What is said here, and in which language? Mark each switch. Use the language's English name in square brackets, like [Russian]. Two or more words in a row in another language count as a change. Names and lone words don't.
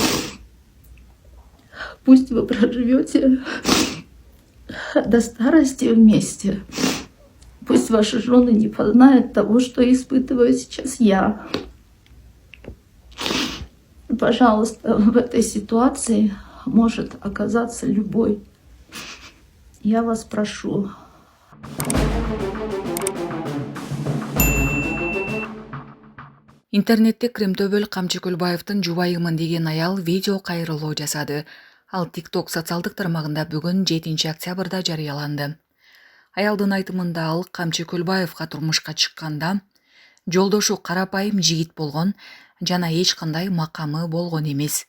[Russian] Пусть вы проживете до старости вместе. Пусть ваши жены не познают того, что испытываю сейчас я. Пожалуйста, в этой ситуации может оказаться любой. Я вас прошу. [Kyrgyz] Интернетте Кремтөбөл Камчыкөлбаевдин жубайымын деген аял видео кайрылуу жасады. Ал TikTok социалдык тармагында бүгүн 7 октябрда жарыяланды. Аялдын айтымында ал Камчыкөлбаевга турмушка чыкканда жолдошу карапайым жигит болгон жана эч кандай макамы болгон эмес.